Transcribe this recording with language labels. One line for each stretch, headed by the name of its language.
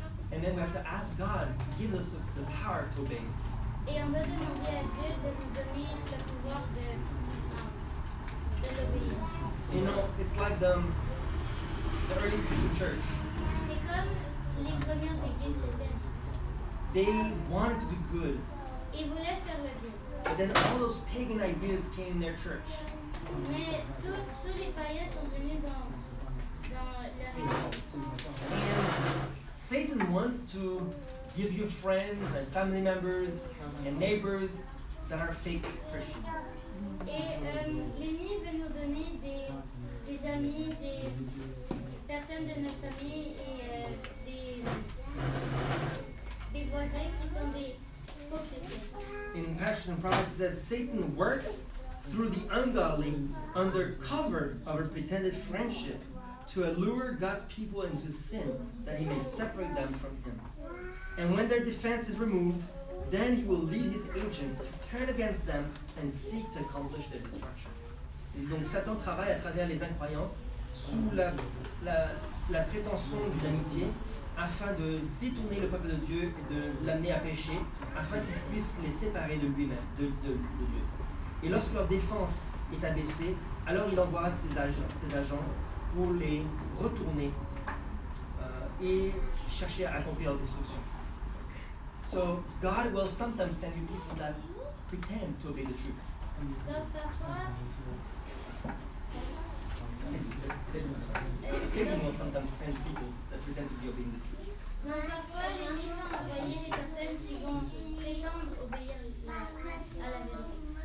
English: And then we have to ask God to give us the power to obey it.
French: Et on doit demander à Dieu de nous donner le pouvoir de l'obéir.
English: You know, it's like the early Christian church.
French: C'est comme les premières églises chrétiennes.
English: They wanted to do good,
French: Ils voulaient faire le bien.
English: but then all those pagan ideas came in their church.
French: Mais tous les païens sont venus dans leur église.
English: And Satan wants to give you friends and family members and neighbors that are fake Christians.
French: Et l'ennemi veut nous donner des amis, des personnes de notre famille et des voisins qui sont des faux chrétiens.
English: In Passion and Prophet it says Satan works through the ungodly under cover of a pretended friendship to allure God's people into sin that he may separate them from him. And when their defense is removed, then he will lead his agents to turn against them and seek to accomplish their destruction.
French: Et donc Satan travaille à travers les incroyants sous la prétention d'une amitié afin de détourner le peuple de Dieu et de l'amener à pécher, afin qu'il puisse les séparer de lui-même, de Dieu. Et lorsque leur défense est abaissée, alors il envoie ses agents pour les retourner et chercher à accomplir leur destruction.
English: So God will sometimes send you people that pretend to obey the truth.
French: Donc parfois,
English: Satan will sometimes send people that pretend to be obeying the truth.
French: l'ennemi va envoyer des personnes qui vont prétendre obéir à la vérité.